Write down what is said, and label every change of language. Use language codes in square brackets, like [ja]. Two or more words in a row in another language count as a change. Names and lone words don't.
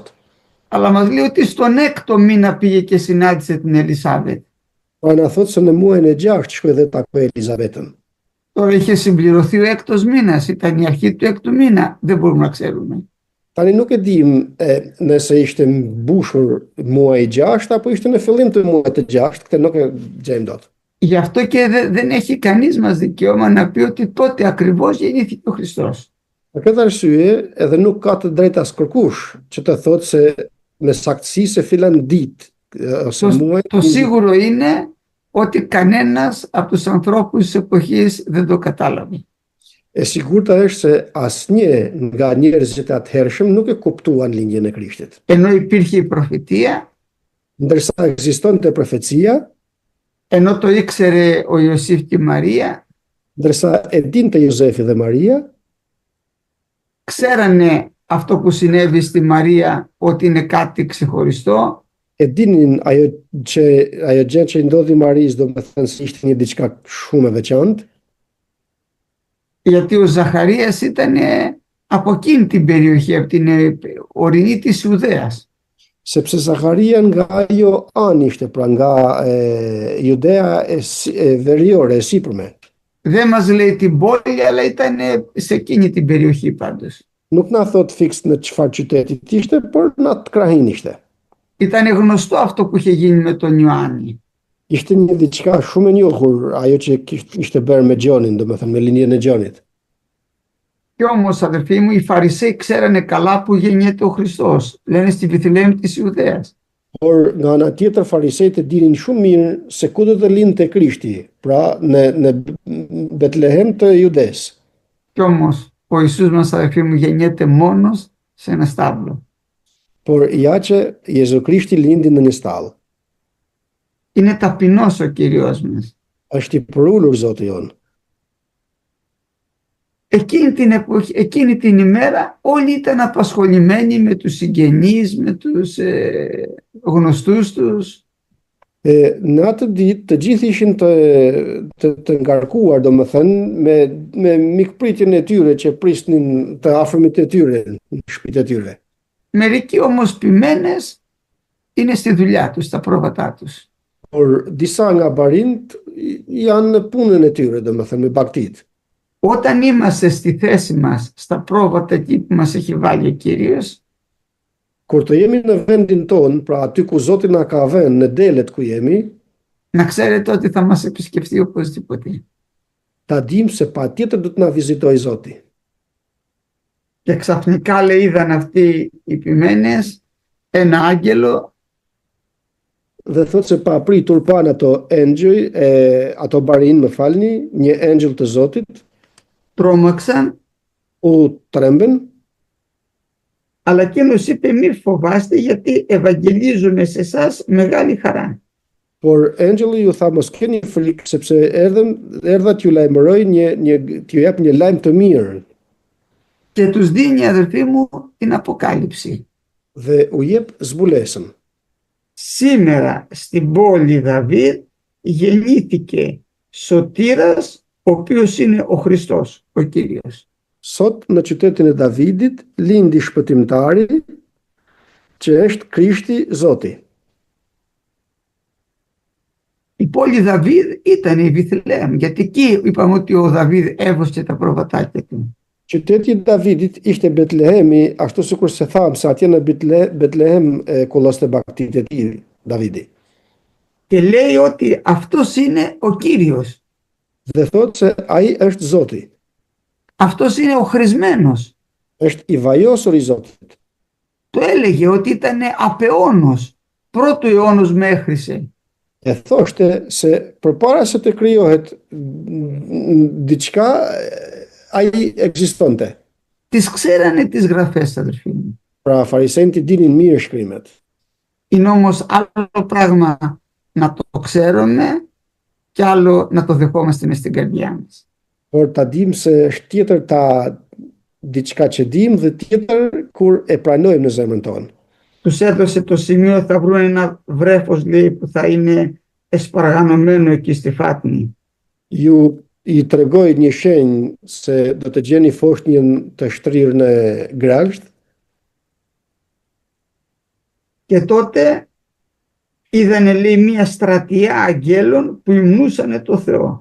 [el] Αλλά μας λέει ότι στον 6ο μήνα πήγε και συνάντησε την Ελισάβετ. [sq] Pra na thotë se në muajin e 6 shkoi dhe takoi Elizabetën. [el] Τώρα είχε συμπληρωθεί ο 6ος μήνας, ήταν η αρχή του 6ου μήνα, δεν μπορούμε να ξέρουμε. [sq] Tani nuk e dim nëse ishte mbushur muaji 6 apo ishte në fillim të muajit të 6, këtë nuk e gjejmë dot. [el] Γι' αυτό και δεν έχει κανείς μας δικαίωμα να πει ότι τότε ακριβώς γεννήθηκε ο Χριστός. [sq] Për këtë arsye, edhe nuk ka të drejtë as kërkush që të thotë se me saktësi se filan ditë ose muaj. [el] Το σίγουρο είναι ότι κανένας από τους ανθρώπους της εποχής δεν το κατάλαβε. [sq] E sigurta është se asnjë nga njerëzit e atëhershëm nuk e kuptuan linjën e Krishtit. [el] Ενώ υπήρχε η προφητεία, [sq] Ndërsa ekzistonte profecia, [el] ενώ το ήξερε ο Ιωσήφ και η Μαρία, [sq] ndërsa e dinte Jozefi dhe Maria, [el] ξέρανε αυτό που συνέβη στη Μαρία ότι είναι κάτι ξεχωριστό, [sq] e dinin ajo gjë që i ndodhi Maris, domethënë se ishte një diçka shumë e veçantë, [el] γιατί ο Ζαχαρίας ήταν από εκείνη την περιοχή, από την ορεινή της Ιουδαίας. [sq] sepse Zakaria nga ajo anë ishte, pra nga Judea veriore, e sipërme. [el] Δεν μας λέει την πόλη, αλλά ήταν σε εκείνη την περιοχή πάντως. [sq] Nuk na thot fiks në çfarë qytetit ishte, por në atë krahin ishte. [el] Ήταν γνωστό αυτό που είχε γίνει με τον Ιωάννη. [sq] Ishte një diçka shumë e njohur, ajo që ishte bërë me Gjonin, domethënë me linjën e Gjonit. [el] Κι όμως, αδερφοί μου, οι Φαρισαίοι ξέρανε καλά που γεννιέται ο Χριστός. Λένε στη Βιθλεέμ της Ιουδαίας. [sq] Por nga ana tjetër farisejt e dinin shumë mirë se ku do të lindte Krishti, pra në Betlehem të Judes. [el] Κι όμως, ο Ιησούς μας, αδερφοί μου, γεννιέται μόνος σε ένα στάβλο. [sq] Por ja që Jezu Krishti lindi në një stall. [el] Είναι ταπεινός ο Κύριος μας. [sq] Është i përulur Zoti jon. [el] Εκείνη την ημέρα όλοι ήταν απασχολημένοι με τους συγγενείς, με τους γνωστούς τους. [sq] Në atë ditë të gjithë ishin të ngarkuar, domethënë me mikpritjen e tyre që prisnin të afërmit e tyre në shtëpitë e tyre. [el] Μερικοί όμως ποιμένες είναι στη δουλειά τους, στα πρόβατά τους. [sq] Por disa nga barint janë në punën e tyre, domethënë me bagtit. [el] Όταν είμαστε στη θέση μας, στα πρόβατα εκεί που μας έχει βάλει ο Κύριος, [sq] Kur të jemi në vendin ton, pra aty ku Zoti na ka vënë, në delet ku jemi, [el] να ξέρετε ότι θα μας επισκεφτεί οπωσδήποτε. [sq] ta dim se patjetër do të na vizitoj Zoti. [el] Και ξαφνικά, λέει, είδαν αυτοί οι ποιμένες ένα άγγελο [sq] Dhe thot se pa pritur pan ato barin, më falni, një engjëll të Zotit, [el] τρόμαξαν, [sq] u tremben, [el] αλλά εκείνος είπε μη φοβάστε γιατί ευαγγελίζουμε σε εσάς μεγάλη χαρά. [sq] por engjëlli ju tha mos keni frikë sepse erdha t'ju lajmëroj t'ju jap një lajm të mirë [el] Και τους δίνει, αδερφοί μου, την Αποκάλυψη. [sq] dhe u jep zbulesën. [el] Σήμερα στην πόλη Δαβίδ γεννήθηκε σωτήρας, ο οποίος είναι ο Χριστός, ο Κύριος. [sq] Sot në qytetin e Davidit lindi shpëtimtari që është Krishti Zoti. [el] Η πόλη Δαβίδ ήταν η Βιθλεέμ, γιατί εκεί είπαμε ότι ο Δαβίδ έβοσκε τα προβατάκια του. [sq] Qyteti i Davidit ishte Betlehemi, ashtu sikur se thamë se atje në Betlehem kulloste baktit e tij Davidi. [el] Και λέει ότι αυτός είναι ο Κύριος. [sq] Dhe thotë se ai është Zoti, [el] Αυτός είναι ο χρησμένος. [sq] është i vajosur i Zotit. [el] Το έλεγε ότι ήταν απεώνος, πρώτου αιώνος μέχρησε. [sq] E thoshte se përpara se të krijohet diçka, ai ekzistonte. [el] Τις ξέρανε τις γραφές, αδερφοί μου. [sq] Pra farisejt i dinin mirë shkrimet. [el] Είναι όμως άλλο πράγμα να το ξέρουμε και άλλο να το δεχόμαστε μες στην καρδιά μας. [sq] Por ta dim se është tjetër diçka që dim dhe tjetër kur e pranojmë në zemrën tonë. [el] Τους έδωσε το σημείο, θα βρουν ένα βρέφος, λέει, που θα είναι εσπαργανωμένο εκεί στη φάτνη. [sq] I tregoj një shenjë se do të gjeni foshnjën të shtrirë në grasht. [el] Και τότε είδανε, λέει, μια στρατιά αγγέλων που υμνούσανε το Θεό.